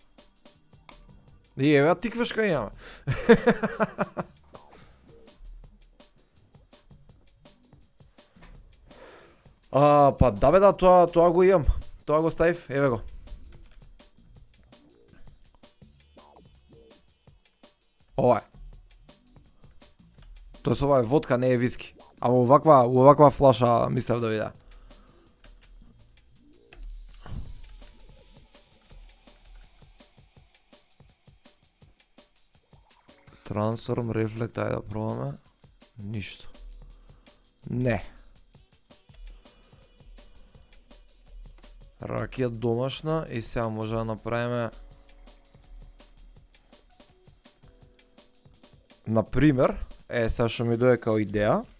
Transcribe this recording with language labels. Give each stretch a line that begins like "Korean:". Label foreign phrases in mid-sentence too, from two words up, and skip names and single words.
Macedonian: И еве тиквешка имаме. Па да бе да, тоа го имам. Тоа го ставив, еве го. Ова е. Тоест ова е водка, не е виски. Ама оваква флаша мислев да видя.
English: Transform, Reflect,
Macedonian: ајде да пробаме. Ништо. Не. Ракија домашна и сега може да направиме например, сега што ми дојде као идеја.